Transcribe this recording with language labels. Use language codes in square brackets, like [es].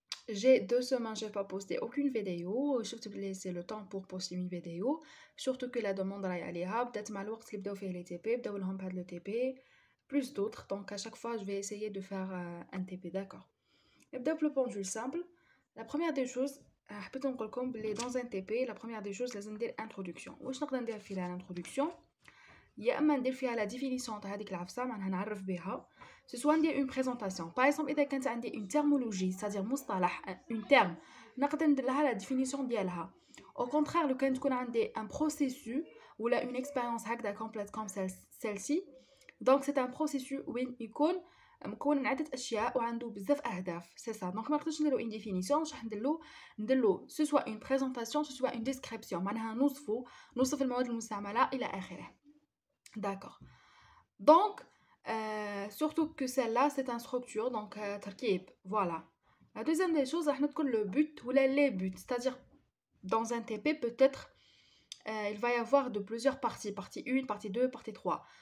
[fr] j'ai 2 semaines j'ai pas posté aucune vidéo [ar] شفت بلي [fr] c'est le temps pour poster une vidéo surtout que la demande [ar] راهي عليها بدات مع الوقت اللي بداو فيه لي تي بي بداو لهم بهاد لو [fr] تي بي plus d'autres, donc à chaque fois je vais essayer de faire un TP, d'accord. Et le pendule simple, la première des choses, dans un TP, la première des choses, c'est l'introduction. [ar] واش نقدر ندير فيها l'introduction يا اما ندير فيها la définition تاع هذيك العفسه معناها نعرف بها ce soit ندير une présentation par exemple اذا كانت عندي une terminologie [fr] c'est-à-dire [ar] مصطلح une terme نقدر ندير لها la définition ديالها [fr] au contraire [ar] لو كان تكون عندي un processus ولا une expérience هكذا [fr] complète comme celle-ci. Donc c'est un processus [ar] وين يكون مكون من عدة أشياء وعنده بزاف أهداف سي سا [fr] دونك [ar] ما نقدرش نديرو [fr] une définition راح نديرلو سو سوا une présentation سو سوا une description [ar] معناها نوصف المواد المستعملة إلى آخره [fr] d'accord donc surtout que celle-là c'est un structure donc تركيب voilà la deuxième des choses راح نذكر le but ولا les buts c'est-à-dire dans un TP peut-être il va y avoir de plusieurs parties, partie 1, partie 2, partie 3.